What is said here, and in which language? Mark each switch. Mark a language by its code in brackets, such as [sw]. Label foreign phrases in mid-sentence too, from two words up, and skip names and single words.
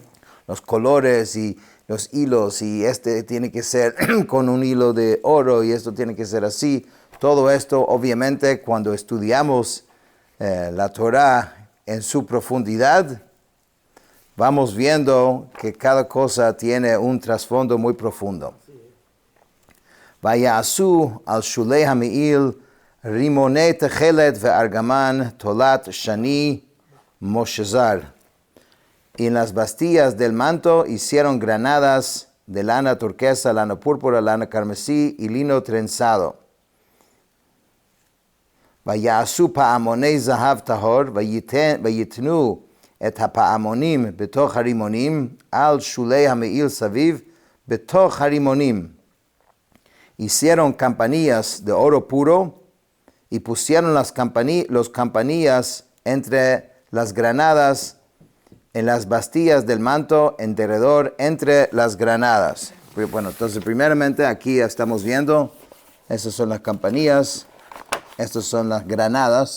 [es] Los colores y los hilos, y este tiene que ser con un hilo de oro y esto tiene que ser así. Todo esto, obviamente, cuando estudiamos la Torah en su profundidad, vamos viendo que cada cosa tiene un trasfondo muy profundo. [he] ויעשו על שולי המעיל רמוני תכלת וארגמן תולעת שני משזר. [es] Y en las bastillas del manto hicieron granadas de lana turquesa, lana púrpura, lana carmesí y lino trenzado. [he] ויעשו פעמני זהב טהור, ויתנו את הפעמנים בתוך הרמנים, על שולי המעיל סביב בתוך הרמנים. [es] Hicieron campanillas de oro puro y pusieron los campanillas entre las granadas en las bastillas del manto en derredor entre las granadas. Bueno, entonces primeramente aquí estamos viendo, estas son las campanillas, estas son las granadas.